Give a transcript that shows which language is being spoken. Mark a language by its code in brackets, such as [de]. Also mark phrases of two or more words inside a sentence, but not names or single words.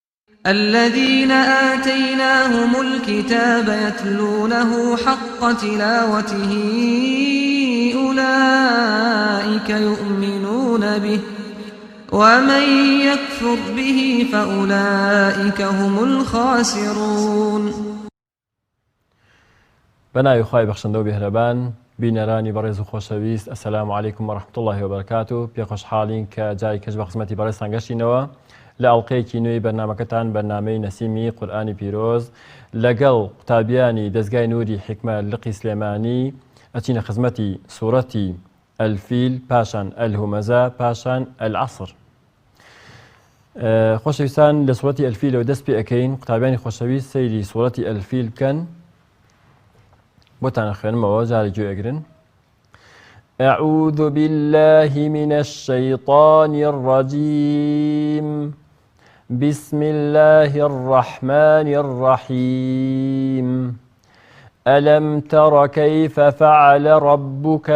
[ar] الذين آتيناهم الكتاب يتلونه حق تلاوته أولئك يؤمنون به ومن يكفر به فأولئك هم الخاسرون. [ckb] بەناوی خوای بەخشندە و بێهرەبان بینەرانی بەڕێز و خۆشەویست، [ar] ئەسەلامو عەلەیکم وەڕەحمەتوڵڵاهی وبەرەکاتوه. [ckb] پێخۆشحاڵین کە جای کەس بە خزمەتی بەڕێزتان گەشتینەوە لە ئەڵقەیەکی نوێی بەرنامەکەتان، بەرنامەی نەسیمی قورئانی پیرۆز لەگەڵ قوتابیانی دەستگای نووری حیکمە لقی سلێمانی ئەچینە خزمەتی سوورەتی ئەلفیل، پاشان ئەلهومەزە، پاشان ئەلعەسر. خۆشەویستان، لە سوورەتی ئەلفیلەوە دەست پێ ئەەکەین. قوتابیانی خۆشەویست سەیری سوورەتی ئەلفیل بکەن. بۆتان خوێنمەوە، جارێک گوێ ئەگرن. [ar] أعوذ بالله من الشيطان الرجيم بسم الله الرحمن الرحيم ألم تر كيف فعل ربك